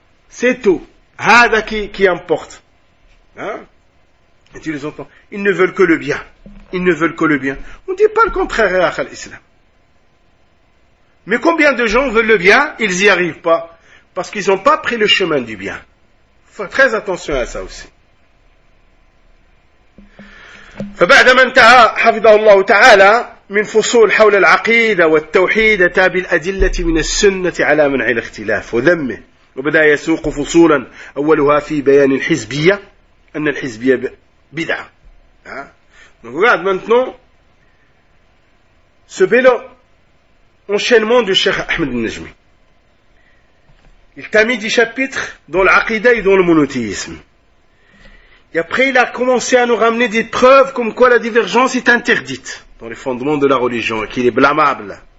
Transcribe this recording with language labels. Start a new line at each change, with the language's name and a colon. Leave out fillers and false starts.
French: C'est tout. Hada qui importe. Hein? Et tu les entends. Ils ne veulent que le bien. Ils ne veulent que le bien. On ne dit pas le contraire à l'islam. Mais combien de gens veulent le bien? Ils n'y arrivent pas. Parce qu'ils n'ont pas pris le chemin du bien. Faut très attention à ça aussi.
Arabic: فبعدما انتهى حفظه الله تعالى من فصول حول العقيدة والتوحيد أتى بالأدلة من السنة على منع الاختلاف وذمه وبدأ يسوق فصولا أولها في بيان الحزبية أن الحزبية بدعة.
French: Donc regarde maintenant ce bel enchaînement du Cheikh Ahmed Najmi. Il t'a mis 10 chapitres dans l'aqida et dans le monothéisme. Et après, il a commencé à nous ramener des preuves comme quoi la divergence est interdite dans les fondements de la religion et qu'il est blâmable.